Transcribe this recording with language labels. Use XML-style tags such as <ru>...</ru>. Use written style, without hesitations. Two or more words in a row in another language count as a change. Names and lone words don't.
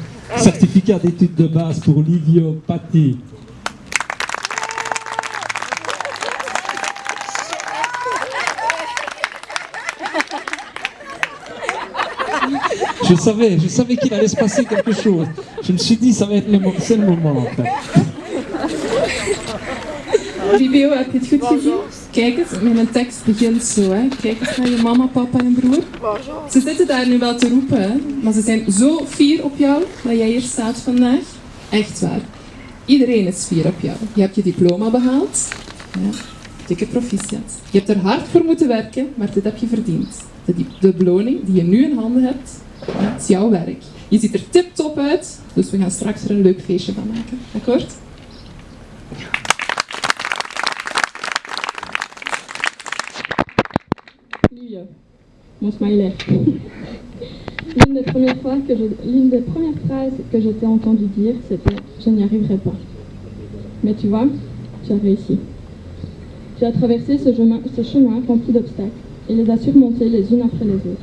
<fr>Certificat d'études de base pour Livio Patti. Je savais qu'il allait se passer quelque chose. Je me suis dit, ça va être c'est le moment. En fait.</fr> <nl>Livio, heb je het goed gezien? Kijk eens, mijn tekst begint zo. Hè. Kijk eens naar je mama, papa en broer. Ze zitten daar nu wel te roepen, hè. Maar ze zijn zo fier op jou dat jij hier staat vandaag. Echt waar. Iedereen is fier op jou. Je hebt je diploma behaald. Ja, dikke proficiat. Je hebt er hard voor moeten werken, maar dit heb je verdiend. De beloning die je nu in handen hebt, ja, is jouw werk. Je ziet er tip-top uit, dus we gaan straks er een leuk feestje van maken. Akkoord?</nl> <fr>Livio, mon smiley. L'une des premières phrases que je t'ai entendu dire, c'était « Je n'y arriverai pas ». Mais tu vois, tu as réussi. Tu as traversé ce chemin rempli d'obstacles et les as surmontés les unes après les autres.</fr>